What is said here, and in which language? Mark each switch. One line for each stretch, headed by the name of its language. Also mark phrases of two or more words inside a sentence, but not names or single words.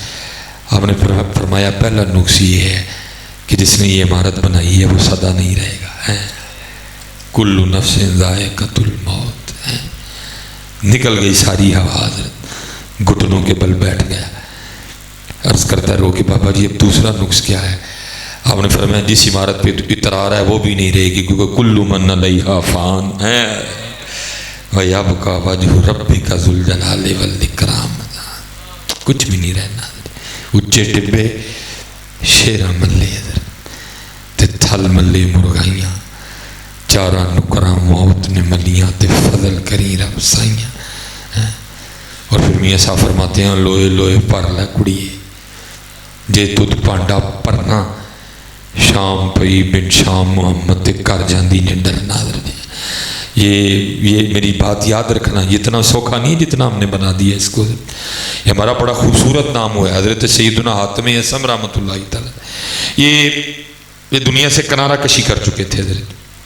Urdu: آپ نے فرمایا پہلا نقص یہ ہے کہ جس نے یہ عمارت بنائی ہے وہ سدا نہیں رہے گا،
Arabic: کل نفس ذائقۃ الموت،
Urdu: نکل گئی ساری ہوا، حضرت گھٹنوں کے بل بیٹھ گیا۔ عرض کرتا رو کہ بابا جی اب دوسرا نقص کیا ہے؟ آپ نے فرمایا جس عمارت پہ اترا رہا ہے وہ بھی نہیں رہے گی، کیونکہ
Arabic: کل من علیہا فان ہے، وَيَبْقَى وَجْهُ رَبِّكَ ذُو الْجَلَالِ وَالْإِكْرَامِ،
Urdu: کچھ بھی نہیں رہنا۔
Punjabi: اچے ٹبے شیراں ملے تے تھل ملے مرغائیاں، چارا نکراں موت نے ملیاں تے فضل کری رب سائیاں۔
Urdu: اور پھر میاں صاحب فرماتے ہیں
Punjabi: لوئے لوئے پر لے کڑیے، جے تُد پانڈا پرنا، شام پئی بن شام محمد تے کر جاندی نے ڈرنا۔
Urdu: یہ میری بات یاد رکھنا، یہ اتنا سوکھا نہیں ہے جتنا ہم نے بنا دیا اس کو۔ یہ ہمارا بڑا خوبصورت نام ہوا ہے، حضرت سیدنا حاتم اعصم
Arabic: رحمۃ اللہ تعالی،
Urdu: یہ دنیا سے کنارہ کشی کر چکے تھے حضرت۔